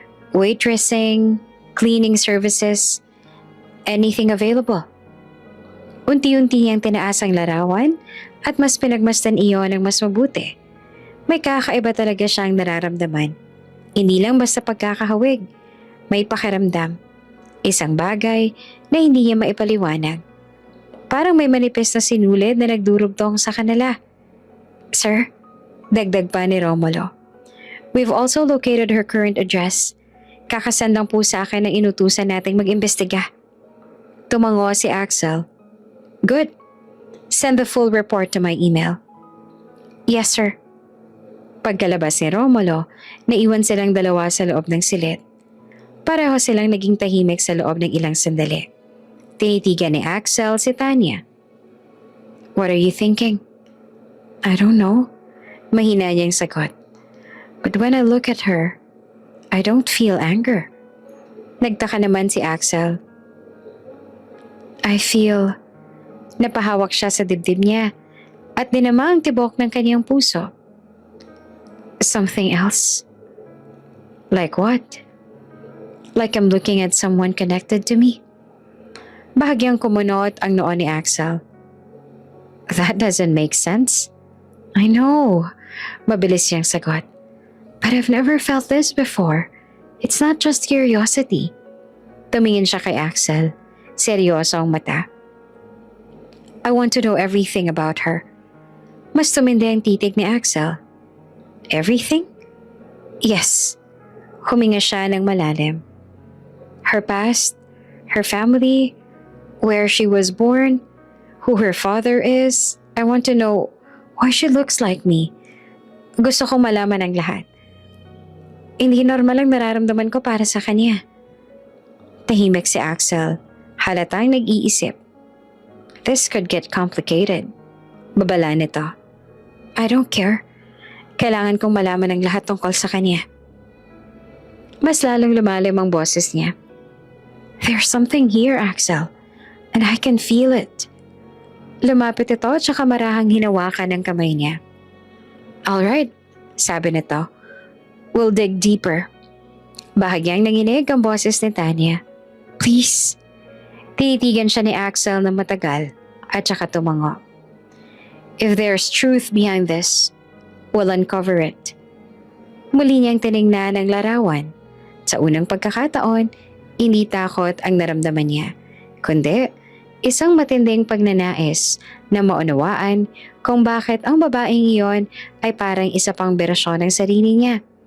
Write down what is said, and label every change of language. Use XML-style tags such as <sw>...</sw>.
<en>Waitressing, cleaning services, anything available.</en> <tl>Unti-unti niyang tinaas ang larawan at mas pinagmasdan iyon ng mas mabuti. May kakaiba talaga siyang nararamdaman. Hindi lang basta pagkakahawig, may pakiramdam. Isang bagay na hindi niya maipaliwanag. Parang may manipis na sinulid na nagdurugtong sa kanila.</tl> <en>"Sir,"</en> <tl>dagdag pa ni Romulo,</tl> <en>"we've also located her current address.</en> <tl>Kakasend lang po sa akin ang inutusan nating mag-imbestiga." Tumango si Axel.</tl> <en>"Good. Send the full report to my email." "Yes, sir."</en> <tl>Pagkalabas ni Romulo, naiwan silang dalawa sa loob ng silid. Pareho silang naging tahimik sa loob ng ilang sandali. Tinitigan ni Axel si Tanya.</tl> <en>"What are you thinking?" "I don't know."</en> <tl>Mahina niyang sagot.</tl> <en>"But when I look at her, I don't feel anger."</en> <tl>Nagtaka naman si Axel.</tl> <en>"I feel..."</en> <tl>Napahawak siya sa dibdib niya at dinama ang tibok ng kanyang puso.</tl> <en>"Something else?" "Like what?" "Like I'm looking at someone connected to me."</en> <tl>Bahagyang kumunot ang noo ni Axel.</tl> <en>"That doesn't make sense." "I know."</en> <tl>Mabilis siyang sagot.</tl> <en>"But I've never felt this before. It's not just curiosity."</en> <tl>Tumingin siya kay Axel. Seryoso ang mata.</tl> <en>"I want to know everything about her."</en> <tl>Mas tumindi ang titig ni Axel.</tl> <en>"Everything?" "Yes."</en> <tl>Huminga siya ng malalim.</tl> <en>"Her past, her family, where she was born, who her father is. I want to know why she looks like me.</en> <tl>Gusto kong malaman ang lahat. Hindi normal ang nararamdaman ko para sa kanya." Tahimik si Axel, halatang nag-iisip.</tl> <en>This could get complicated.</en> <tl>Babala nito.</tl> <en>I don't care.</en> <tl>Kailangan kong malaman ang lahat tungkol sa kanya. Mas lalong lumalim ang boses niya.</tl> <en>There's something here, Axel. And I can feel it.</en> <tl>Lumapit ito at saka marahang hinawakan ng kamay niya. Alright, sabi nito.</tl> <en>We'll dig deeper.</en> <tl>Bahagyang nanginig ang boses ni Tanya.</tl> <en>Please.</en> <tl>Tinitigan siya ni Axel na matagal at saka tumango.</tl> <en>If there's truth behind this, we'll uncover it.</en> <tl>Muli niyang tiningnan ang larawan. Sa unang pagkakataon, hindi takot ang naramdaman niya, kundi isang matinding pagnanais na maunawaan kung bakit ang babaeng iyon ay parang isa pang berasyon ng sarili niya.</tl>